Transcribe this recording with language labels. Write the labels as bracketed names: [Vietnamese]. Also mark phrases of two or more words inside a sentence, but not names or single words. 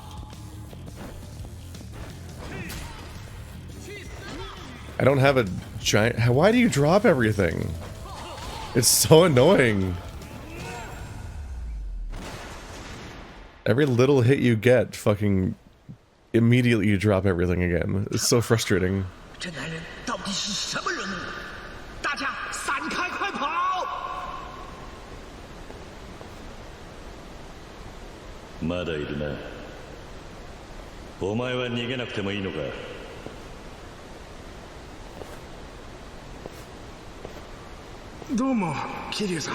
[English] I don't have a giant... Why do you drop everything? It's so annoying. Every little hit you get, fucking... immediately you drop everything again. It's so frustrating. [Chinese] 这男人到底是什么人物？大家散开，快跑！ [Japanese] まだいるな。お前は逃げなくてもいいのか。どうも、桐生さん。